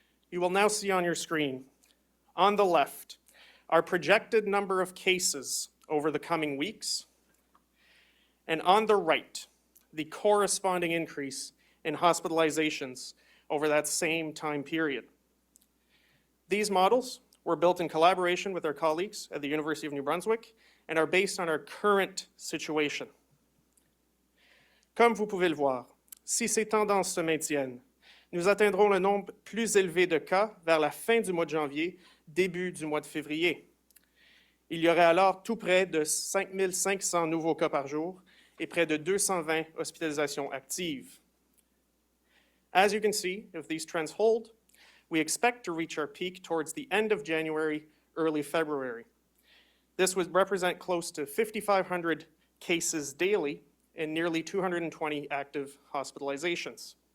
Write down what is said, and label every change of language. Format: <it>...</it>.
<en>You will now see on your screen, on the left, our projected number of cases over the coming weeks, and on the right, the corresponding increase in hospitalizations over that same time period. These models were built in collaboration with our colleagues at the University of New Brunswick and are based on our current situation.</en> <fr>Comme vous pouvez le voir, si ces tendances se maintiennent, nous atteindrons le nombre plus élevé de cas vers la fin du mois de janvier, début du mois de février. Il y aurait alors tout près de 5 500 nouveaux cas par jour et près de 220 hospitalisations actives.</fr> <en>As you can see, if these trends hold, we expect to reach our peak towards the end of January, early February. This would represent close to 5,500 cases daily and nearly 220 active hospitalizations.</en>